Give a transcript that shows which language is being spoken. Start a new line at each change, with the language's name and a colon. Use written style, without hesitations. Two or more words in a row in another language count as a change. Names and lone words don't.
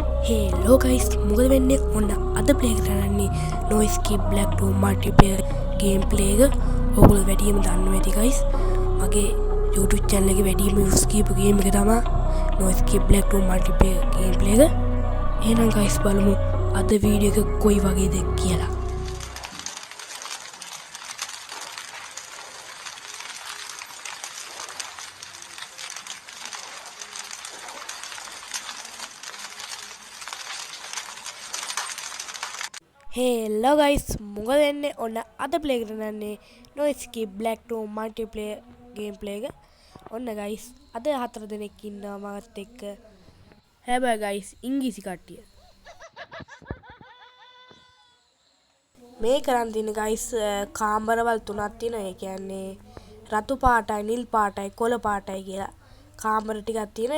English: Hello guys,
Sinhala: මොකද වෙන්නේ? ඔන්න අද ප්ලේ කරන්නේ
English: noise keep black 2 multiplayer game play
Sinhala: එක. ඔයගොල්ලෝ වැඩිම දන්නවා ඇති guys. මගේ
English: YouTube channel
Sinhala: එකේ වැඩිම views කියපු game එක තමයි
English: noise keep black 2 multiplayer game play
Sinhala: එක. එහෙනම් guys බලමු අද වීඩියෝ එක කොයි වගේද කියලා.
English: Hello guys,
Sinhala: මොකද වෙන්නේ? ඔන්න අද ප්ලේ කරන්නේ
English: noise keep black 2 multiplayer gameplay
Sinhala: එක. ඔන්න guys අද 4 දෙනෙක් ඉන්නවා මාත් එක්ක. හැබැයි guys ඉංග්‍රීසි කට්ටිය. මේ කරන් තියෙන guys කාමරවල් තුනක් තියෙනවා. ඒ කියන්නේ රතු පාටයි, නිල් පාටයි, කොළ පාටයි කියලා කාමර ටිකක් තියෙනවා.